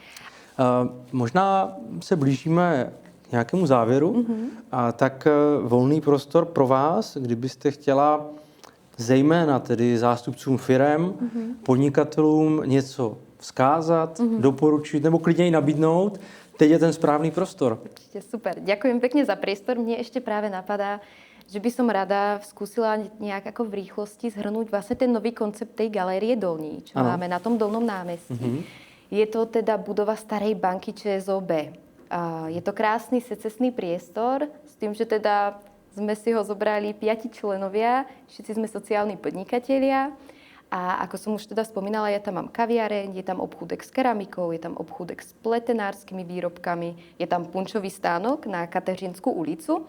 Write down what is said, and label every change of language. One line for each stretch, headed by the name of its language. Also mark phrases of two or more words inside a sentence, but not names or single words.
Czech: Možná se blížíme k nějakému závěru, a tak volný prostor pro vás, kdybyste chtěla zejména tedy zástupcům firem, podnikatelům něco vzkázat, doporučit nebo klidně i nabídnout, teď je ten správný prostor.
Slovak: Určite super. Ďakujem pekne za priestor. Mne ešte práve napadá, že by som rada skúsila nejak ako v rýchlosti zhrnúť vlastne ten nový koncept tej Galérie Dolní, čo máme na tom Dolnom námestí. Je to teda budova starej banky ČSOB. Je to krásny secesný priestor s tým, že teda sme si ho zobrali 5 členovia, všetci sme sociálni podnikatelia A ako som už teda spomínala, ja tam mám kaviareň, je tam obchúdek s keramikou, je tam obchúdek s pletenárskymi výrobkami, je tam punčový stánok na Kateřinsku ulicu.